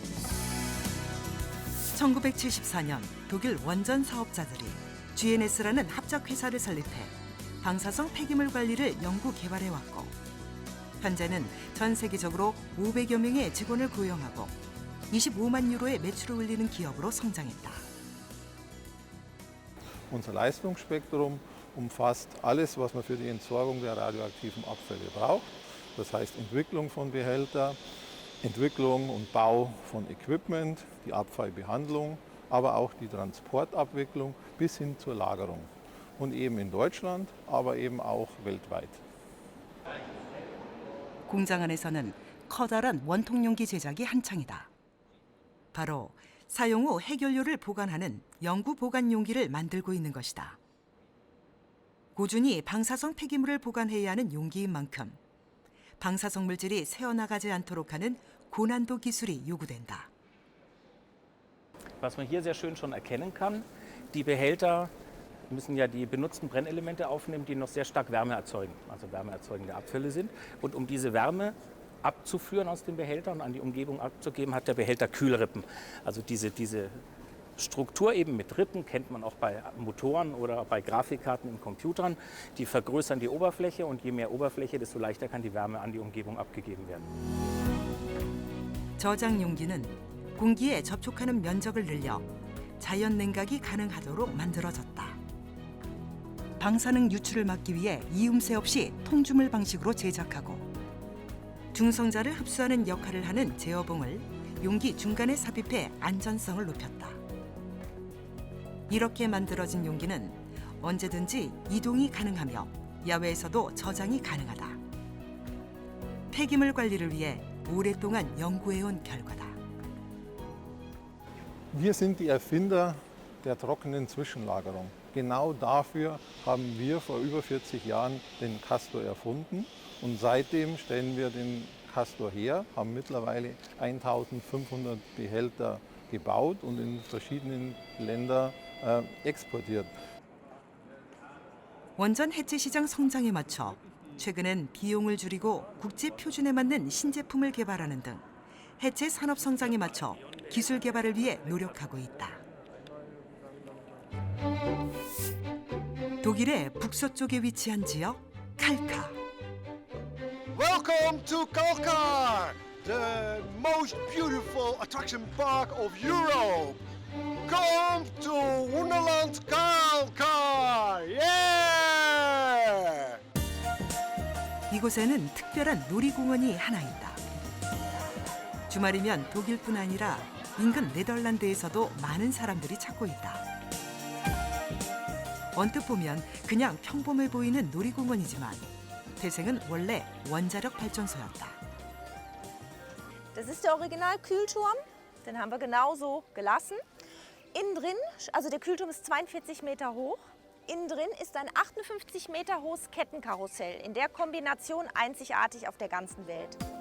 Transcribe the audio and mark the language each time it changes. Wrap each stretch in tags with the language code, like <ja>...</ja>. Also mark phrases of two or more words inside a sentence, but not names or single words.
<ko>1974년 독일 원전 사업자들이 GNS라는 합작 회사를 설립해 방사성 폐기물 관리를 연구 개발해왔고 현재는 전 세계적으로 500여 명의 직원을 고용하고 25만 유로의 매출을 올리는 기업으로 성장했다.</ko> <de>Unser Leistungsspektrum umfasst alles, was man für die Entsorgung der radioaktiven Abfälle braucht. Das heißt Entwicklung von Behältern, Entwicklung und Bau von Equipment, die Abfallbehandlung, aber auch die Transportabwicklung bis hin zur Lagerung. Und eben in Deutschland, aber eben auch weltweit.</de> <ko>공장 안에서는 커다란 원통용기 제작이 한창이다. 바로 사용 후 해결료를 보관하는 영구 보관 용기를 만들고 있는 것이다. 꾸준히 방사성 폐기물을 보관해야 하는 용기인 만큼 방사성 물질이 새어나가지 않도록 하는 고난도 기술이 요구된다.</ko> <de>Was man hier sehr schön schon erkennen kann, die Behälter müssen ja die benutzten Brennelemente aufnehmen, die noch sehr stark Wärme erzeugen, also wärmeerzeugende Abfälle sind. Und um diese Wärme abzuführen aus dem Behälter und an die Umgebung abzugeben, hat der Behälter Kühlrippen. Also diese Struktur eben mit Rippen kennt man auch bei Motoren oder bei Grafikkarten in Computern. Die vergrößern die Oberfläche und je mehr Oberfläche, desto leichter kann die Wärme an die Umgebung abgegeben werden.</de> <ko>저장 용기는 공기에 접촉하는 면적을 늘려 자연 냉각이 가능하도록 만들어졌다. 방사능 유출을 막기 위해 이음새 없이 통주물 방식으로 제작하고 중성자를 흡수하는 역할을 하는 제어봉을 용기 중간에 삽입해 안전성을 높였다. 이렇게 만들어진 용기는 언제든지 이동이 가능하며 야외에서도 저장이 가능하다. 폐기물 관리를 위해 오랫동안 연구해온 결과다.</ko> <de>Wir sind die Erfinder der trockenen Zwischenlagerung. Genau dafür haben wir vor über 40 Jahren den Castor erfunden und seitdem stellen wir den Castor her, haben mittlerweile 1500 Behälter gebaut und in verschiedenen Länder exportiert.</de> <ko>원전 해체 시장 성장에 맞춰 최근엔 비용을 줄이고 국제 표준에 맞는 신제품을 개발하는 등 해체 산업 성장에 맞춰 기술 개발을 위해 노력하고 있다. 독일의 북서쪽에 위치한 지역 칼카.</ko> <en>Welcome to Kalkar, the most beautiful attraction park of Europe. Come to Wonderland Kalkar! Yeah!</en> <ko>이곳에는 특별한 놀이공원이 하나 있다. 주말이면 독일뿐 아니라 인근 네덜란드에서도 많은 사람들이 찾고 있다. 언뜻 보면 그냥 평범해 보이는 놀이공원이지만 태생은 원래 원자력 발전소였다.</ko> <de>Das ist der Original-Kühlturm. Den haben wir genauso gelassen. Innen drin, also der Kühlturm ist 42 Meter hoch. Innen drin ist ein 58 Meter hohes Kettenkarussell. In der Kombination einzigartig auf der ganzen Welt.</de>